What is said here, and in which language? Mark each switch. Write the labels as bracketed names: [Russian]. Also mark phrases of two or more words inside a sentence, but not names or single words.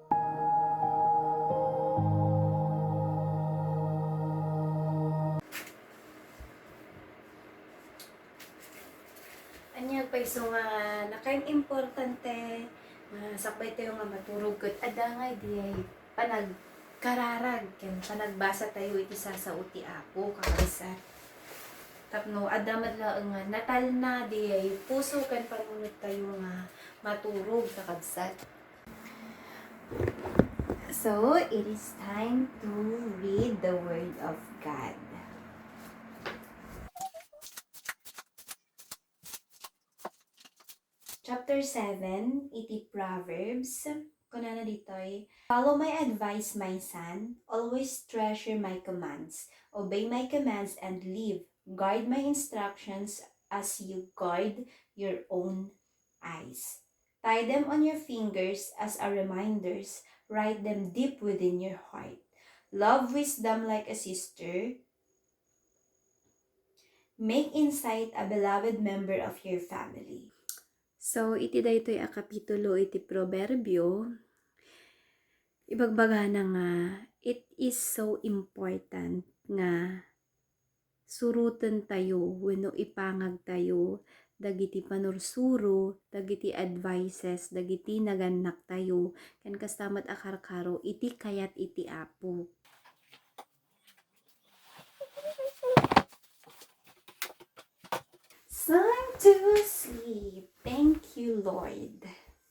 [Iloko] Anya paiso nga nakain importante nga sakbay tayo nga maturog ket adda nga diay panagkararag ken panagbasa tayo iti sasao ti Apo kakabsat. Tapno adda madlaeng nga natal na diay puso ken panunot tayo nga maturog kakabsat. [English] So, it is time to read the Word of God. Chapter 7, [Iloko] iti Proverbs. Kunana ditoy, [English] follow my advice, my son. Always treasure my commands. Obey my commands and live. Guard my instructions as you guard your own eyes. Tie them on your fingers as a reminders. Write them deep within your heart. Love wisdom like a sister. Make insight a beloved member of your family. So, [Iloko] iti daytoy a kapitulo iti proverbio, ibagbaga na nga, [English] it is so important [Iloko] nga suruten tayo wenno ipangag tayo dagiti panursuro, dagiti advices, dagiti naganak tayo, ken kastamat a karkaro iti kayat iti Apo. [English] Time to sleep. Thank you, Lord.